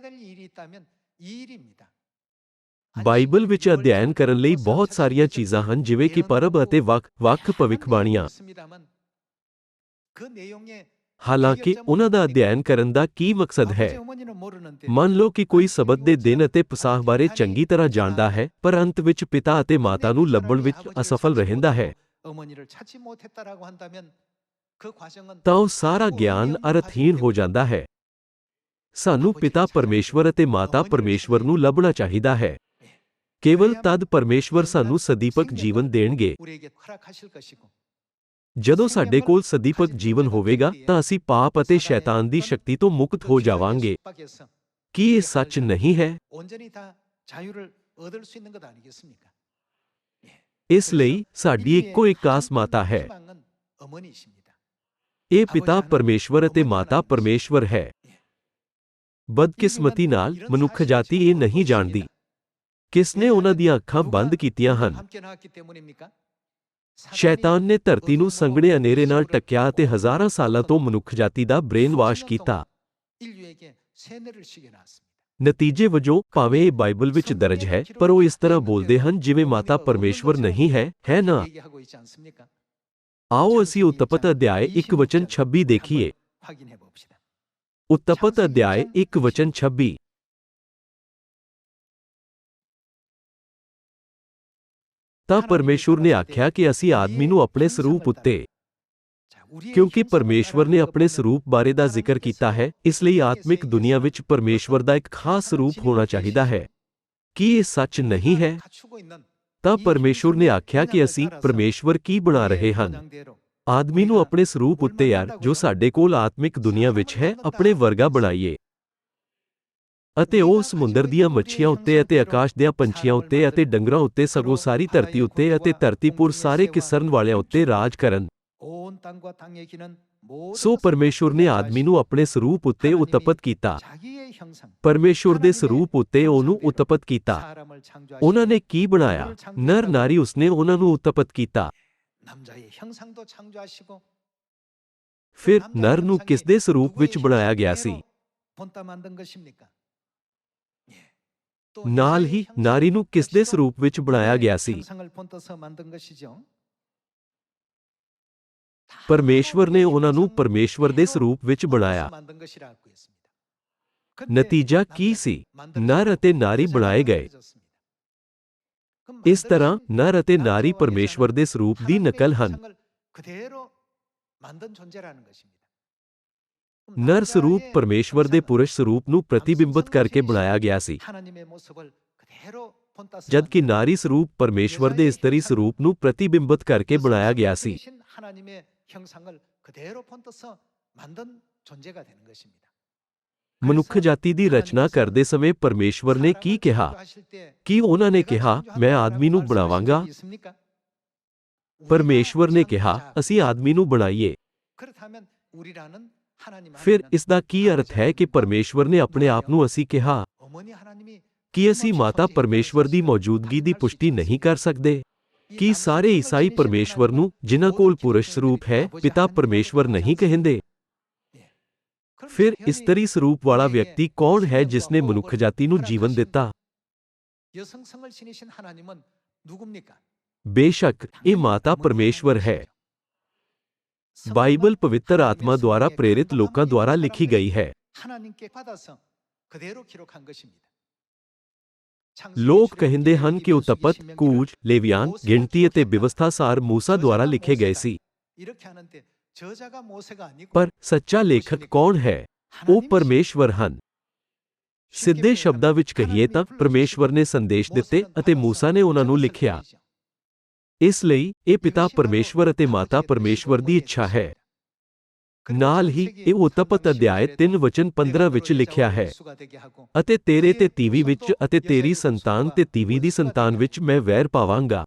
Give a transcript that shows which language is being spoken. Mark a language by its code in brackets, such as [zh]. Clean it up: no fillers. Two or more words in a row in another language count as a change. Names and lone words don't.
[pa] ਬਾਈਬਲ ਵਿੱਚ ਅਧਿਐਨ ਕਰਨ ਲਈ ਬਹੁਤ ਸਾਰੀਆਂ ਚੀਜ਼ਾਂ ਹਨ, ਜਿਵੇਂ ਕਿ ਪਰਬ ਅਤੇ ਵੱਖ-ਵੱਖ ਭਵਿੱਖਬਾਣੀਆਂ। ਹਾਲਾਂਕਿ ਉਹਨਾਂ ਦਾ ਅਧਿਐਨ ਕਰਨ ਦਾ ਕੀ ਮਕਸਦ ਹੈ? ਮੰਨ ਲਓ ਕਿ ਕੋਈ ਸਬਤ ਦੇ ਦਿਨ ਅਤੇ ਪਸਾਹ ਬਾਰੇ ਚੰਗੀ ਤਰ੍ਹਾਂ ਜਾਣਦਾ ਹੈ, ਪਰ ਅੰਤ ਵਿੱਚ ਪਿਤਾ ਅਤੇ ਮਾਤਾ ਨੂੰ ਲੱਭਣ ਵਿੱਚ ਅਸਫਲ ਰਹਿੰਦਾ ਹੈ। [ko] 어머니를 찾지 못했다라고 한다면 그 과정은 [pa] ਤਾਂ ਉਹ ਸਾਰਾ ਗਿਆਨ ਅਰਥਹੀਨ ਹੋ ਜਾਂਦਾ ਹੈ। ਸਾਨੂੰ ਪਿਤਾ ਪਰਮੇਸ਼ਵਰ ਅਤੇ ਮਾਤਾ ਪਰਮੇਸ਼ਵਰ ਨੂੰ ਲੱਭਣਾ ਚਾਹੀਦਾ ਹੈ। ਕੇਵਲ ਤਦ ਪਰਮੇਸ਼ਵਰ ਸਾਨੂੰ ਸਦੀਪਕ ਜੀਵਨ ਦੇਣਗੇ। [ko] 우리에게 허락하실 것이고 [pa] ਜਦੋਂ ਸਾਡੇ ਕੋਲ ਸਦੀਪਕ ਜੀਵਨ ਹੋਵੇਗਾ ਤਾਂ ਅਸੀਂ ਪਾਪ ਅਤੇ ਸ਼ੈਤਾਨ ਦੀ ਸ਼ਕਤੀ ਤੋਂ ਮੁਕਤ ਹੋ ਜਾਵਾਂਗੇ। [ko] 속박에서 [pa] ਕੀ ਇਹ ਸੱਚ ਨਹੀਂ ਹੈ? [ko] 온전히 다 자유를 얻을 수 있는 것 아니겠습니까? [pa] ਇਸ ਲਈ ਸਾਡੀ ਇੱਕੋ ਇੱਕ ਆਸ ਮਾਤਾ ਹੈ। [ko] 희망은 어머니이십니다. [pa] ਇਹ ਪਿਤਾ ਪਰਮੇਸ਼ਵਰ ਅਤੇ ਮਾਤਾ ਪਰਮੇਸ਼ਵਰ ਹੈ। ਬਦਕਿਸਮਤੀ ਨਾਲ ਮਨੁੱਖ ਜਾਤੀ ਇਹ ਨਹੀਂ ਜਾਣਦੀ। ਕਿਸ ਨੇ ਉਹਨਾਂ ਦੀਆਂ ਅੱਖਾਂ ਬੰਦ ਕੀਤੀਆਂ ਹਨ? [ko] 함께 나왔기 때문입니까? [pa] ਸ਼ੈਤਾਨ ਨੇ ਧਰਤੀ ਨੂੰ ਸੰਘਣੇ ਹਨੇਰੇ ਨਾਲ ਢੱਕਿਆ ਅਤੇ ਹਜ਼ਾਰਾਂ ਸਾਲਾਂ ਤੋਂ ਮਨੁੱਖ ਜਾਤੀ ਦਾ [en] brain wash [pa] ਕੀਤਾ। [ko] 인류에게 세뇌를 시켜놨습니다. [pa] ਨਤੀਜੇ ਵਜੋਂ ਭਾਵੇਂ ਇਹ ਬਾਈਬਲ ਵਿੱਚ ਦਰਜ ਹੈ, ਪਰ ਉਹ ਇਸ ਤਰ੍ਹਾਂ ਬੋਲਦੇ ਹਨ ਜਿਵੇਂ ਮਾਤਾ ਪਰਮੇਸ਼ਵਰ ਨਹੀਂ ਹੈ, ਹੈ ਨਾ? [ko] 얘기하고 있지 않습니까? [pa] ਆਓ ਅਸੀਂ ਉਤਪਤ ਅਧਿਆਇ 1 ਵਚਨ 26 ਦੇਖੀਏ। [ko] 확인해 봅시다. [pa] ਉਤਪਤ ਅਧਿਆਇ 1 ਵਚਨ 26। ਤਾਂ ਪਰਮੇਸ਼ਵਰ ਨੇ ਆਖਿਆ ਕਿ ਅਸੀਂ ਆਦਮੀ ਨੂੰ ਆਪਣੇ ਸਰੂਪ ਉੱਤੇ, [ko] 자, 우리의 [pa] ਕਿਉਂਕਿ [ko] 형상을 [pa] ਪਰਮੇਸ਼ਵਰ ਨੇ ਆਪਣੇ ਸਰੂਪ ਬਾਰੇ ਦਾ ਜ਼ਿਕਰ ਕੀਤਾ ਹੈ, ਇਸ ਲਈ ਆਤਮਿਕ ਦੁਨੀਆ ਵਿੱਚ ਪਰਮੇਸ਼ਵਰ ਦਾ ਇੱਕ ਖਾਸ ਸਰੂਪ ਹੋਣਾ ਚਾਹੀਦਾ ਹੈ। ਕੀ ਇਹ ਸੱਚ ਨਹੀਂ ਹੈ? [ko] 갖추고 있는 [pa] ਤਾਂ ਪਰਮੇਸ਼ਵਰ ਨੇ ਆਖਿਆ ਕਿ ਅਸੀਂ ਪਰਮੇਸ਼ਵਰ ਕੀ ਬਣਾ ਰਹੇ ਹਨ? [ko] 모양대로 [pa] ਆਦਮੀ ਨੂੰ ਆਪਣੇ ਸਰੂਪ ਉੱਤੇ ਯਾਰ ਜੋ ਸਾਡੇ ਕੋਲ ਆਤਮਿਕ ਦੁਨੀਆ ਵਿੱਚ ਹੈ ਆਪਣੇ ਵਰਗਾ ਬਣਾਈਏ। ਅਤੇ ਉਹ ਸਮੁੰਦਰ ਦੀਆਂ ਮੱਛੀਆਂ ਉੱਤੇ ਅਤੇ ਆਕਾਸ਼ ਦੀਆਂ ਪੰਛੀਆਂ ਉੱਤੇ ਅਤੇ ਡੰਗਰਾਂ ਉੱਤੇ ਸਗੋਂ ਸਾਰੀ ਧਰਤੀ ਉੱਤੇ ਅਤੇ ਧਰਤੀਪੁਰ ਸਾਰੇ ਕਿਸਰਨ ਵਾਲਿਆਂ ਉੱਤੇ ਰਾਜ ਕਰਨ। [ko] 온 땅과 땅에 기는 모든 [pa] ਸੋ ਪਰਮੇਸ਼ਵਰ ਨੇ ਆਦਮੀ ਨੂੰ ਆਪਣੇ ਸਰੂਪ ਉੱਤੇ ਉਤਪਤ ਕੀਤਾ। [ko] 자기의 형상 [pa] ਪਰਮੇਸ਼ਵਰ ਦੇ ਸਰੂਪ ਉੱਤੇ ਉਹਨੂੰ ਉਤਪਤ ਕੀਤਾ। [ko] 사람을 창조하시고 [pa] ਉਹਨਾਂ ਨੇ ਕੀ ਬਣਾਇਆ? ਨਰ ਨਾਰੀ ਉਸਨੇ ਉਹਨਾਂ ਨੂੰ ਉਤਪਤ ਕੀਤਾ। [ko] 남자의 형상도 창조하시고 [pa] ਫਿਰ ਨਰ ਨੂੰ ਕਿਸ ਦੇ ਸਰੂਪ ਵਿੱਚ ਬਣਾਇਆ ਗਿਆ ਸੀ? [ko] 본따 만든 것입니까? 또 [pa] ਨਾਲ ਹੀ ਨਾਰੀ ਨੂੰ ਕਿਸ ਦੇ ਸਰੂਪ ਵਿੱਚ ਬਣਾਇਆ ਗਿਆ ਸੀ? [ko] 형상을 본떠서 만든 것이죠. [pa] ਪਰਮੇਸ਼ਵਰ ਨੇ ਉਹਨਾਂ ਨੂੰ ਪਰਮੇਸ਼ਵਰ ਦੇ ਸਰੂਪ ਵਿੱਚ ਬਣਾਇਆ। [ko] 만든 것이라고 했습니다. [pa] ਨਤੀਜਾ ਕੀ ਸੀ? ਨਰ ਅਤੇ ਨਾਰੀ ਬਣਾਏ ਗਏ। ਇਸ ਤਰ੍ਹਾਂ ਨਰ ਅਤੇ ਨਾਰੀ ਪਰਮੇਸ਼ਵਰ ਦੇ ਸਰੂਪ ਦੀ ਨਕਲ ਹਨ। [ko] 그대로 만든 존재라는 것입니다. [pa] ਨਰ ਸਰੂਪ ਪਰਮੇਸ਼ਵਰ ਦੇ ਪੁਰਸ਼ ਸਰੂਪ ਨੂੰ ਪ੍ਰਤੀਬਿੰਬਤ ਕਰਕੇ ਬਣਾਇਆ ਗਿਆ ਸੀ, [ko] 하나님의 모습을 그대로 본떠서 [pa] ਜਦਕਿ ਨਾਰੀ ਸਰੂਪ ਪਰਮੇਸ਼ਵਰ ਦੇ ਇਸਤਰੀ ਸਰੂਪ ਨੂੰ ਪ੍ਰਤੀਬਿੰਬਤ ਕਰਕੇ ਬਣਾਇਆ ਗਿਆ ਸੀ। [ko] 하나님의 형상을 그대로 본떠서 만든 존재가 되는 것입니다. [pa] ਮਨੁੱਖ ਜਾਤੀ ਦੀ ਰਚਨਾ ਕਰਦੇ ਸਮੇਂ ਪਰਮੇਸ਼ਵਰ ਨੇ ਕੀ ਕਿਹਾ? ਕੀ ਉਹਨਾਂ ਨੇ ਕਿਹਾ, ਮੈਂ ਆਦਮੀ ਨੂੰ ਬਣਾਵਾਂਗਾ? ਪਰਮੇਸ਼ਵਰ ਨੇ ਕਿਹਾ, ਅਸੀਂ ਆਦਮੀ ਨੂੰ ਬਣਾਈਏ। [ko] 그렇다면 우리라는 하나님 [pa] ਫਿਰ ਇਸ ਦਾ ਕੀ ਅਰਥ ਹੈ ਕਿ ਪਰਮੇਸ਼ਵਰ ਨੇ ਆਪਣੇ ਆਪ ਨੂੰ ਅਸੀਂ ਕਿਹਾ? [ko] 어머니 하나님이 [pa] ਕੀ ਅਸੀਂ ਮਾਤਾ ਪਰਮੇਸ਼ਵਰ ਦੀ ਮੌਜੂਦਗੀ ਦੀ ਪੁਸ਼ਟੀ ਨਹੀਂ ਕਰ ਸਕਦੇ? ਕੀ ਸਾਰੇ ਈਸਾਈ ਪਰਮੇਸ਼ਵਰ ਨੂੰ, ਜਿਨ੍ਹਾਂ ਕੋਲ ਪੁਰਸ਼ ਸਰੂਪ ਹੈ, ਪਿਤਾ ਪਰਮੇਸ਼ਵਰ ਨਹੀਂ ਕਹਿੰਦੇ? ਫਿਰ ਇਸਤਰੀ ਸਰੂਪ ਵਾਲਾ ਵਿਅਕਤੀ ਕੌਣ ਹੈ ਜਿਸ ਨੇ ਮਨੁੱਖ ਜਾਤੀ ਨੂੰ ਜੀਵਨ ਦਿੱਤਾ? [ko] 여성성을 지니신 하나님은 누굽니까? [pa] ਬੇਸ਼ੱਕ ਇਹ ਮਾਤਾ ਪਰਮੇਸ਼ਵਰ ਹੈ। ਬਾਈਬਲ ਪਵਿੱਤਰ ਆਤਮਾ ਦੁਆਰਾ ਪ੍ਰੇਰਿਤ ਲੋਕਾਂ ਦੁਆਰਾ ਲਿਖੀ ਗਈ ਹੈ। [ko] 하나님께 받아서 그대로 기록한 것입니다. [pa] ਲੋਕ ਕਹਿੰਦੇ ਹਨ ਕਿ ਉਤਪਤ, ਕੂਜ, ਲੇਵੀਆਨ, ਗਿਣਤੀ ਅਤੇ ਵਿਵਸਥਾ ਸਾਰ ਮੂਸਾ ਦੁਆਰਾ ਲਿਖੇ ਗਏ ਸੀ। [ko] 이렇게 하는데 저자가 모세가 아니고 [pa] ਪਰ ਸੱਚਾ ਲੇਖਕ ਕੌਣ ਹੈ? ਉਹ ਪਰਮੇਸ਼ਵਰ ਹਨ। ਸਿੱਧੇ ਸ਼ਬਦਾਂ ਵਿੱਚ ਕਹੀਏ ਤਾਂ ਪਰਮੇਸ਼ਵਰ ਨੇ ਸੰਦੇਸ਼ ਦਿੱਤੇ ਅਤੇ ਮੂਸਾ ਨੇ ਉਹਨਾਂ ਨੂੰ ਲਿਖਿਆ। ਇਸ ਲਈ ਇਹ ਪਿਤਾ ਪਰਮੇਸ਼ਵਰ ਅਤੇ ਮਾਤਾ ਪਰਮੇਸ਼ਵਰ ਦੀ ਇੱਛਾ ਹੈ। ਨਾਲ ਹੀ ਇਹ ਉਤਪਤ ਅਧਿਆਇ 3 ਵਚਨ 15 ਵਿੱਚ ਲਿਖਿਆ ਹੈ, ਅਤੇ ਤੇਰੇ ਤੇ ਤੀਵੀ ਵਿੱਚ ਅਤੇ ਤੇਰੀ ਸੰਤਾਨ ਤੇ ਤੀਵੀ ਦੀ ਸੰਤਾਨ ਵਿੱਚ ਮੈਂ ਵੈਰ ਪਾਵਾਂਗਾ।